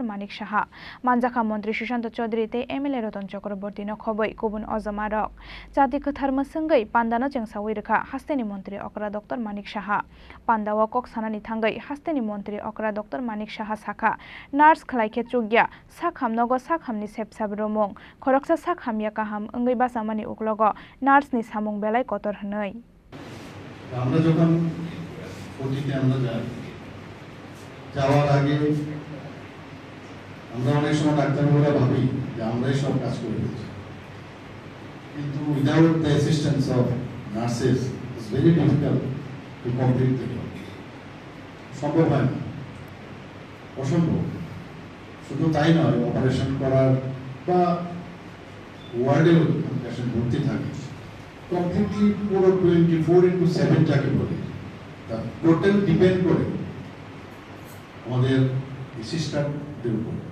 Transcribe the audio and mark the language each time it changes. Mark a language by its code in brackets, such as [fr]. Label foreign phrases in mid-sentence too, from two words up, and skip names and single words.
[trp] Manik Saha Manjaka Montri Sushanto Chaudhary Tei MLA Roton Chakraborty no Khoboi Kubun Ozomarok Jati Khathar Msungai Pandano Chengsawi Rekha Hasteni Montri Okra Dr. Manik Saha Pandawa Kok Sanani Thangai Hasteni Montri Okra Dr. Manik Saha Saka Nurse Khlaike Chugya Sakham Nogo Sakhamni Sepsab Romong Khoroksa Sakham Yakaham Angai Basamani Uklogo Nurse ni Samung Belai Kotor Hnoi [bn] আমরা যখন ওটিতে আমরা যাই যাওয়ার আগে আমরা অনেক সময় ডাক্তারবাবুরা ভাবি যে আমরাই সব কাজ করে দিচ্ছি কিন্তু [en] without the assistance of nurses it's very difficult to complete the job [bn] সম্ভব হয় না অসম্ভব শুধু তাই নয় অপারেশন করার বা ওয়ার্ডেও পেশেন্ট ভর্তি থাকে কমপ্লিটলি পুরো 24/7 যাকে বলে তার [en] total depend [bn] করে আমাদের সিস্টারদের উপর